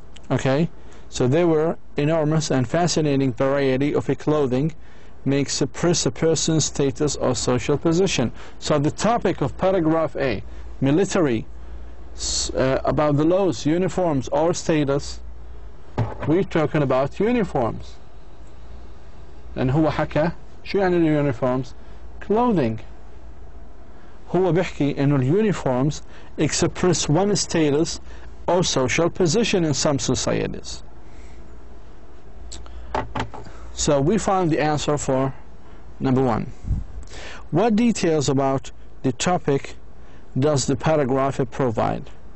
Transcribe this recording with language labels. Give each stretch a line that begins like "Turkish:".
English: Okay, so there were enormous and fascinating variety of clothing may express a person's status or social position. So the topic of paragraph A, military, about the laws, uniforms or status, we're talking about uniforms.
Arabic: لأن هو حكى شو يعني اليونيفورمز؟ clothing. هو بيحكي إنه اليونيفورمز
English: express one status or social position in some societies. So we found the answer for number 1. What details about the topic does the paragraph provide?